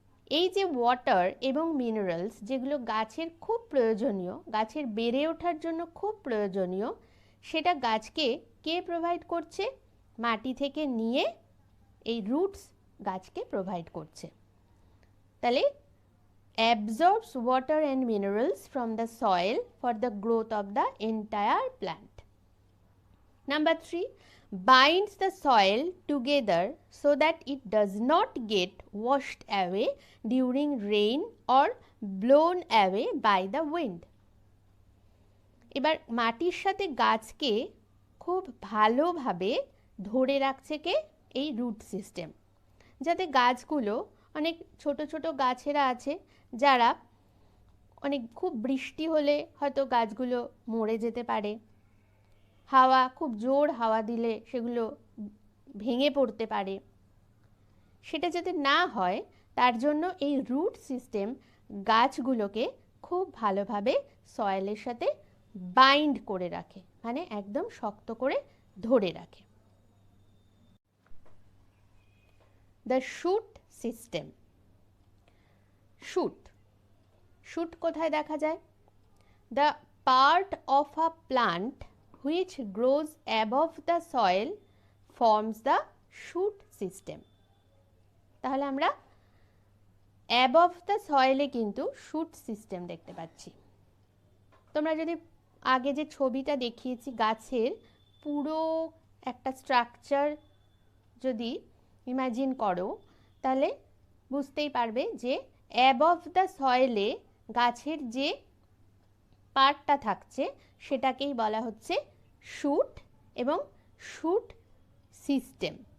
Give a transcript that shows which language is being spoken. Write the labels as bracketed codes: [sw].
[bn] এই যে ওয়াটার এবং মিনারেলস যেগুলো গাছের খুব প্রয়োজনীয়, গাছের বেড়ে ওঠার জন্য খুব প্রয়োজনীয়, সেটা গাছকে কে প্রোভাইড করছে? মাটি থেকে নিয়ে এই রুটস গাছকে প্রোভাইড করছে। তাহলে [en] absorbs water and minerals from the soil for the growth of the entire plant. Number 3, binds the soil together so that it does not get washed away during rain or blown away by the wind। [bn] এবার মাটির সাথে গাছকে খুব ভালোভাবে ধরে রাখছে কে? এই root system, যাতে গাছগুলো, অনেক ছোট ছোট গাছেরা আছে যারা অনেক খুব বৃষ্টি হলে হয়তো গাছগুলো মরে যেতে পারে, হাওয়া খুব জোর হাওয়া দিলে সেগুলো ভেঙে পড়তে পারে, সেটা যাতে না হয় তার জন্য এই রুট সিস্টেম গাছগুলোকে খুব ভালোভাবে সয়েলের সাথে বাইন্ড করে রাখে, মানে একদম শক্ত করে ধরে রাখে। The shoot system. Shoot, shoot কোথায় দেখা যায়? [en] The part of a plant which grows above the soil forms the shoot system। [bn] তাহলে আমরা [en] above the soil [bn] এ কিন্তু shoot system দেখতে পাচ্ছি। তোমরা যদি আগে যে ছবিটা দেখিয়েছি গাছের পুরো একটা স্ট্রাকচার যদি ইমাজিন করো, তাহলে বুঝতেই পারবে যে [en] above the soil [bn] এ গাছের যে পার্টটা থাকছে সেটাকেই বলা হচ্ছে শুট এবং শুট সিস্টেম।